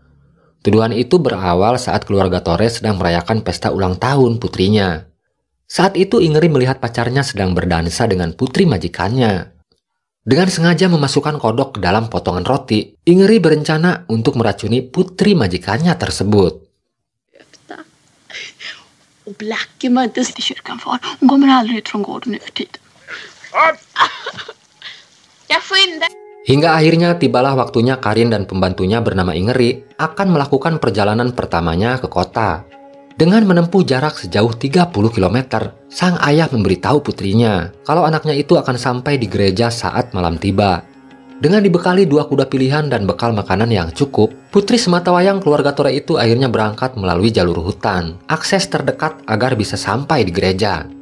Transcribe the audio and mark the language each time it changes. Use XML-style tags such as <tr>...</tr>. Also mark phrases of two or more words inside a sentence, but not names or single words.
<id>Tuduhan itu berawal saat keluarga Tore sedang merayakan pesta ulang tahun putrinya. Saat itu Ingeri melihat pacarnya sedang berdansa dengan putri majikannya. Dengan sengaja memasukkan kodok ke dalam potongan roti, Ingeri berencana untuk meracuni putri majikannya tersebut.</id> <sv>Och Blackie var inte i kyrkan far. Hon kommer aldrig ut från gården nu för tiden. Jag skyndar.</sv> <id>Hingga akhirnya tibalah waktunya Karin dan pembantunya bernama Ingeri akan melakukan perjalanan pertamanya ke kota. Dengan menempuh jarak sejauh 30 km, sang ayah memberitahu putrinya kalau anaknya itu akan sampai di gereja saat malam tiba. Dengan dibekali 2 kuda pilihan dan bekal makanan yang cukup, putri sematawayang keluarga Tore itu akhirnya berangkat melalui jalur hutan, akses terdekat agar bisa sampai di gereja.</id>